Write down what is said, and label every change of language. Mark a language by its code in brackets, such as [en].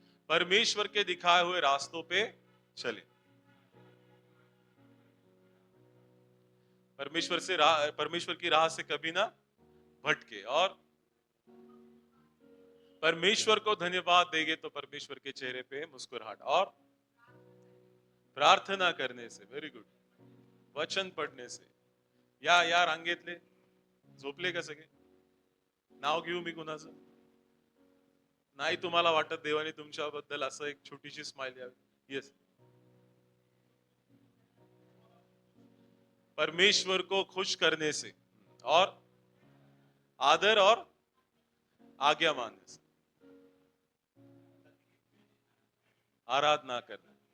[hi] परमेश्वर के दिखाए हुए रास्तों पे चले, परमेश्वर की राह से कभी ना भटके, और परमेश्वर को धन्यवाद देंगे तो परमेश्वर के चेहरे पे मुस्कुराहट, और प्रार्थना करने से, [en] very good, [hi] वचन पढ़ने से, या [mr] रांगेतले झोपले का सगळे? नाव घेऊ मी कुणाचं? नाही तुम्हाला वाटत देवाने तुमच्याबद्दल असं एक छोटीशी स्माइल यावी? [hi] यस, परमेश्वर को खुश करने से, और आदर और आज्ञा मानने से, आराधना करना।